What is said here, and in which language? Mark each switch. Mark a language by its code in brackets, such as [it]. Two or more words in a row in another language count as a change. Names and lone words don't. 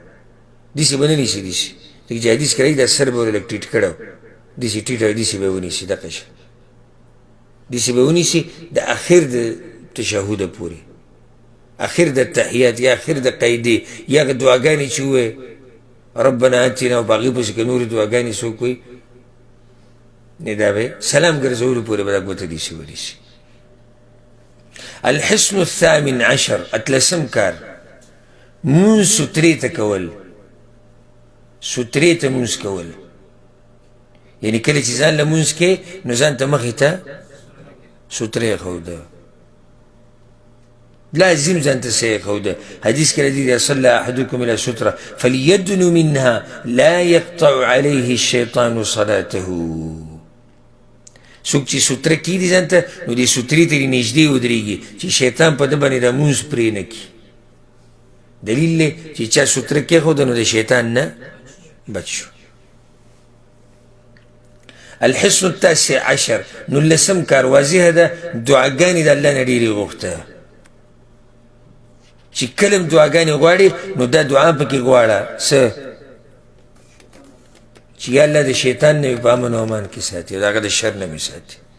[ps] داسې به نه نیسي داسې ځکه چې حدیث کې راځي دا سر به ور لږ ټیټ کړی داسې ټیټ او داسې به یې ونیسي دقه شان داسې به یې ونیسي د اخر د تشهده پورې اخر د تحیات یا اخر د قیدې یا هغه دعاګانې چې ووایې [ar] ربنا اتنا [ps] او په هغې پسې که نورې دعاګانې څوک وایي نه دا به سلام ګرځولو پورې به دا ګوته داسې ونیسي [ar] الحسن الثامن عشر [ps] اتلسم کار مونځ سوترې ته کول سوترې ته مونځ کول یعنې کله چې ځان له مونځ کې نو ځان ته مخې ته سوترې ښوده لازم ځان ته صحیح ښوده حدیث کې راځي [ar] اذا صلى احدكم الى ستره فليدن منها لا يقطع عليه الشيطان صلاته [ps] څوک چې سوتره کېږدي ځان ته نو دې سوترې ته دې نږدې ودرېږي چې شیطان په ده باندې دا مونځ پرې نه کړي دلیل دی چې چا سوتره کېښوده نو د شیطان نه بچ شو [ar] الحسن التاسع عشر [ps] نولسم کار واضحه ده دعاګانې د الله نه ډېرې غوښته چې کله هم دعاګانې غواړې نو دا دعا پکې غواړه څه چې یا الله د شیطان نه مې په امن و امان کې ساتي او د هغه د شر نه مې ساتي